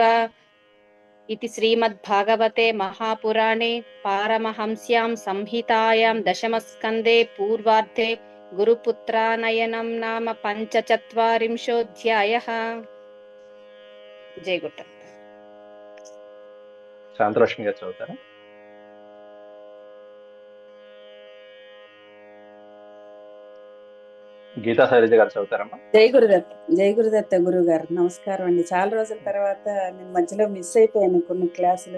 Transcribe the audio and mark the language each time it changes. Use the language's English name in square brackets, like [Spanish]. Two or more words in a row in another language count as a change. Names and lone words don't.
[Sanskrit] इति श्रीमद्भागवते महापुराणे पारमहंस्यां संहितायां दशमस्कन्धे पूर्वार्धे गुरुपुत्रानयनं नाम पंचचत्वारिंशोऽध्यायः। जय गुट्ट [Telugu] శాంతలక్ష్మి గారు చదువుతారా? గీతా శైలజ గారు చదువుతారమ్మా? జై గురుదత్త. జై గురుదత్త గురువు గారు. నమస్కారం అండి. చాలా రోజుల తర్వాత నేను మధ్యలో మిస్ అయిపోయాను కొన్ని క్లాసులు.